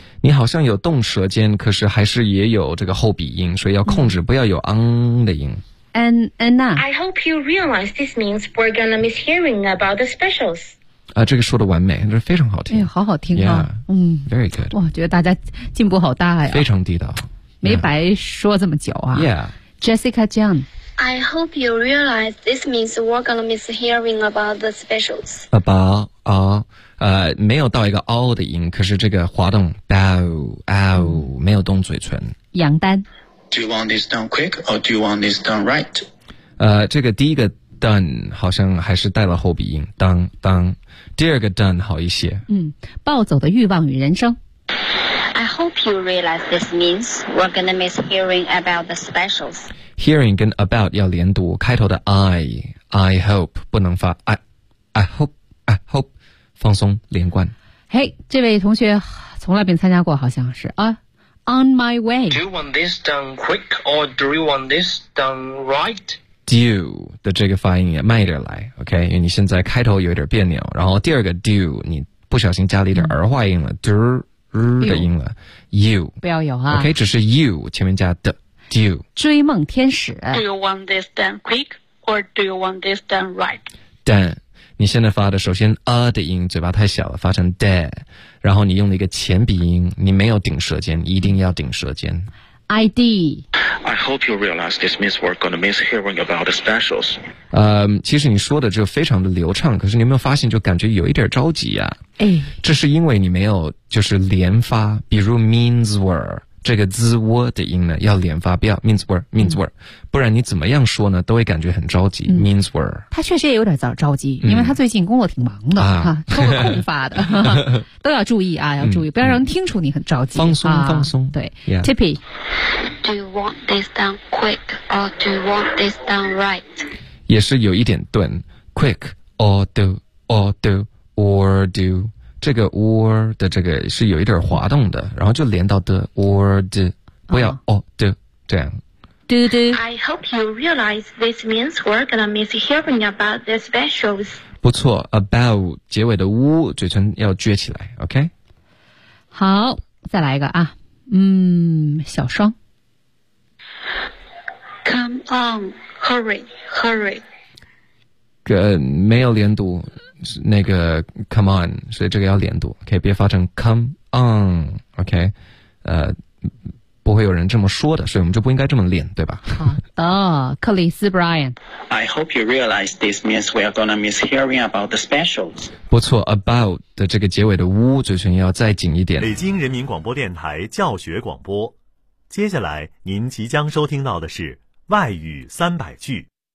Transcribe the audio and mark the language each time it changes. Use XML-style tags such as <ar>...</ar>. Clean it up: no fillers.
<zh>你好像有动舌尖，可是还是也有这个后鼻音，所以要控制，不要有 on 的音。</zh> <en>Anna, I hope you realize this means we're gonna miss hearing about the specials.</en> <zh>啊，这个说的完美，这非常好听。哎，好好听啊。</zh> <en>Yeah,</en> <zh>嗯</zh> <en>，very good。</en> <zh>哇，觉得大家进步好大呀。非常地道。没白说这么久啊。</zh> <en>Yeah，Jessica Jiang。 I hope you realize this means we're gonna miss hearing about the specials.</en> <zh>About啊。没有到一个 all 的音，可是这个滑动 bow ow 没有动嘴唇。杨丹</zh> <en>，Do you want this done quick or do you want this done right？</en> <zh>这个第一个 done 好像还是带了后鼻音，当当。第二个 done 好一些。嗯，暴走的欲望与人生。</zh> <en>I hope you realize this means we're gonna miss hearing about the specials.</en> <zh>Hearing 跟 about 要连读，开头的 I hope 不能发 I hope。放松连贯。嘿、hey, 这位同学从来没参加过好像是啊。</zh> <en>On my way. Do you want this done quick or do you want this done right?</en> <zh>Do 的这个发音也慢一点来 ,OK? 因为你现在开头有一点别扭，然后第二个 do, 你不小心加了一点儿化音了 ,do 的音了 ,you. 不要有啊。 OK, 只是 you, 前面加的 do. 追梦天使。</zh> <en>Do you want this done quick or do you want this done right? Done.</en> <zh>你现在发的首先的音嘴巴太小了发成 de 然后你用了一个前鼻音你没有顶舌尖一定要顶舌尖</zh> <en>ID I hope you realize this means we're gonna miss hearing about the specials</en> <zh>其实你说的就非常的流畅可是你有没有发现就感觉有一点着急啊、哎、这是因为你没有就是连发比如 means were这个滋窝的音呢要连发不要 means were, means were、嗯、不然你怎么样说呢都会感觉很着急、嗯、means were 他确实也有点着急、嗯、因为他最近工作挺忙的、啊、都会空发的都要注意啊要注意、嗯、不要让人听出你很着急放松、啊、放松对、</zh> <en>yeah. Tippy Do you want this done quick or do you want this done right</en> <zh>也是有一点顿 quick or do or do这个 or 的这个是有一点滑动的然后就连到 the or the 不要 or the 这样</zh> <en>do do I hope you realize this means we're gonna miss hearing about the specials</en> <zh>不错 about 结尾的 u 嘴唇要撅起来 OK 好再来一个啊嗯小双</zh> <en>come on hurry</en> <zh>跟没有连读那个 come on 所以这个要连读 OK 别发成 come on OK 不会有人这么说的所以我们就不应该这么练对吧好的克里斯 Brian</zh> <en>I hope you realize this means we are gonna miss hearing about the specials</en> <zh>不错 about 的这个结尾的呜嘴唇要再紧一点北京人民广播电台教学广播接下来您即将收听到的是外语三百句</zh>